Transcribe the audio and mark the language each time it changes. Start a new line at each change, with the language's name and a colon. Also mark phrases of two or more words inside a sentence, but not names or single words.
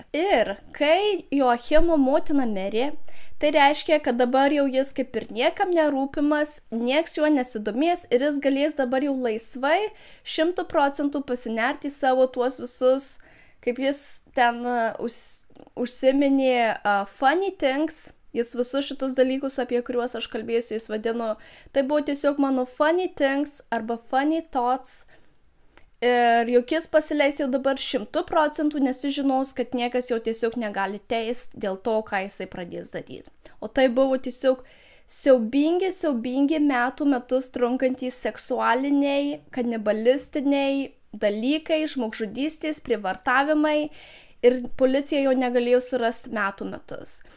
Lithuanian: Ir kai Joachimo motina mirė, tai reiškia, kad dabar jau jis kaip ir niekam nerūpimas, nieks juo nesidomės ir jis galės dabar jau laisvai 100% pasinerti savo tuos visus, kaip jis ten užsiminė
English: funny things,
Lithuanian: jis visus šitus dalykus, apie kuriuos aš kalbėsiu, jis vadino, tai buvo tiesiog mano
English: funny things
Lithuanian: arba
English: funny thoughts
Lithuanian: ir juk jis pasileis jau dabar 100%, nes jis žinos, kad niekas jau tiesiog negali teisti dėl to, ką jisai pradės daryti. O tai buvo tiesiog siaubingi metus trunkantys seksualiniai, kanibalistiniai dalykai, žmogžudystės, prievartavimai ir policija jo negalėjo surasti metus.